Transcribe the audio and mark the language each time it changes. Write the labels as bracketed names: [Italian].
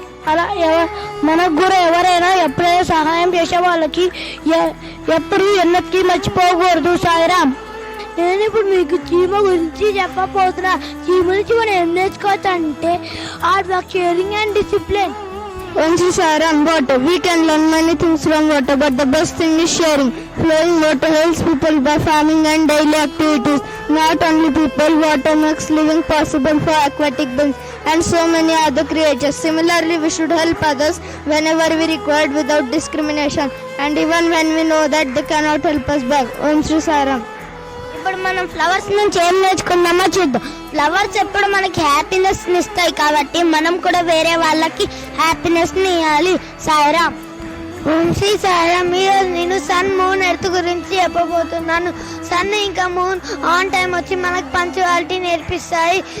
[Telugu] అలా మనకు కూడా ఎవరైనా ఎప్పుడైనా సహాయం చేసే వాళ్ళకి ఎప్పుడు ఎన్నటికీ మర్చిపోకూడదు. సాయిరామ్. నేను ఇప్పుడు మీకు చీమ గురించి చెప్పబోతున్నా. చీమ నుంచి మనం ఏం నేర్చుకోవచ్చు అంటే [English] Hard work, sharing and discipline. Once we are on water, we can learn many things from water, but the best thing is sharing. Flowing water helps people by farming and daily activities. Not only people, water makes living possible for aquatic beings and so many other creatures. Similarly, we should help others whenever we require without discrimination, and even when we know that they cannot help us back. Om Shri Sairam. [Telugu] ఇప్పుడు మనం flowers నుంచి ఏం నేర్చుకున్నామో చూద్దాం. Flowers ఎప్పుడు మనకి happiness ఇస్తాయి కాబట్టి మనం కూడా వేరే వాళ్ళకి హ్యాపీనెస్ ని ఇవ్వాలి. సాయిరామ్. శ్రీ సాయిరామ్. ఈరోజు నేను సన్, మూన్, ఎర్త్ గురించి చెప్పబోతున్నాను. సన్ ఇంకా మూన్ ఆన్ టైం వచ్చి మనకు పంక్చువాలిటీ నేర్పిస్తాయి.